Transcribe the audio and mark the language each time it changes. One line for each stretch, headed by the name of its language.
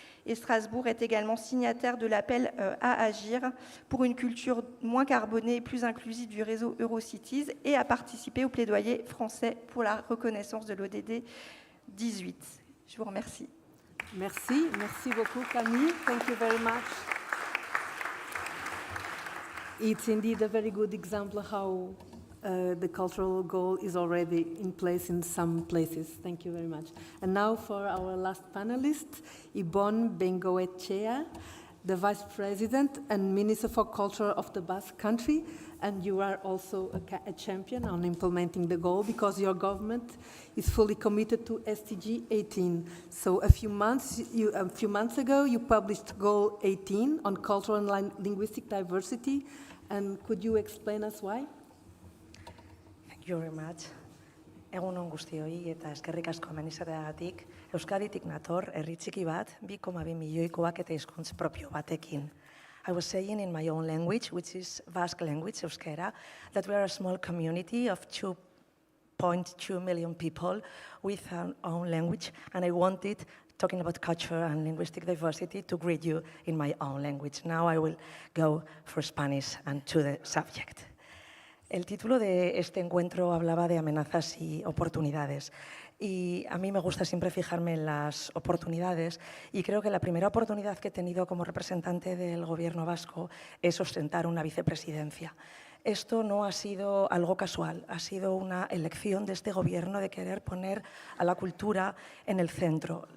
French: Et Strasbourg est également signataire de l'appel à agir pour une culture moins carbonée et plus inclusive du réseau Eurocities, et à participer au plaidoyer français pour la reconnaissance de l'ODD 18. Je vous remercie. Merci beaucoup Camille.
English: Thank you very much. It's indeed a very good example how the cultural goal is already in place in some places. Thank you very much. And now for our last panelist, Ibon Bengoetxea, the Vice President and Minister for Culture of the Basque Country. And you are also a champion on implementing the goal, because your government is fully committed to SDG 18. So a few months ago, you published Goal 18 on cultural and linguistic diversity. And could you explain us why? Thank you very much.
Basque: Egun on guztioi eta eskerrik asko hemen izateagatik. Euskaditik nator, herri txiki bat, 2,2 milioikoak eta hizkuntz propio batekin.
English: I was saying in my own language, which is Basque language, Euskera, that we are a small community of 2.2 million people with our own language, and I wanted, talking about culture and linguistic diversity, to greet you in my own language. Now I will go for Spanish and to the subject.
Spanish: El título de este encuentro hablaba de amenazas y oportunidades. Y a mí me gusta siempre fijarme en las oportunidades, y creo que la primera oportunidad que he tenido como representante del Gobierno vasco es ostentar una vicepresidencia. Esto no ha sido algo casual, ha sido una elección de este Gobierno de querer poner a la cultura en el centro.